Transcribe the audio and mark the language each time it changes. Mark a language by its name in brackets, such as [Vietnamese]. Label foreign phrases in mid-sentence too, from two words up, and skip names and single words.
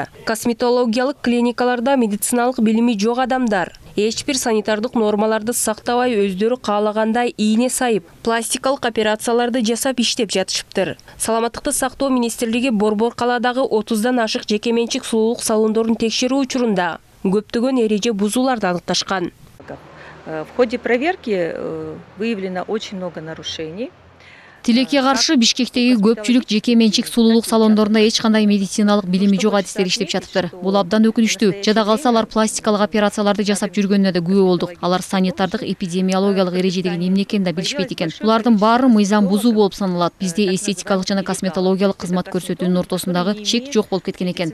[Kyrgyz] Косметологиялык клиникаларда медициналык билими жок адамдар эч бир санитардык нормаларды сактабай өздөрү каалагандай ийне сайып, пластикалык операцияларды жасап иштеп жатышыптыр. Саламаттыкты сактоо министрлиги Борбор калаадагы 30дан ашык жекеменчик сулуулук салондорун текшерүү учурунда көптөгөн эреже бузууларды аныкташкан. [Russian] В ходе проверки выявлено очень много нарушений. [Kyrgyz] Тилекке каршы Бишкектеги көпчүлүк жеке менчик сулуулук салондорунда эч кандай медициналык билими жок адистер иштеп жатыптыр. Бул абдан өкүнүчтүү. Жада калса алар пластикалык операцияларды жасап жүргөнүнө да күбө болдук. Алар санитардык эпидемиологиялык эреже деген эмне экенин да билишпейт экен. Булардын баары мыйзам бузуу болуп саналат. Бизде эстетикалык жана косметологиялык кызмат көрсөтүүнүн ортосундагы чек жок болуп кеткен экен.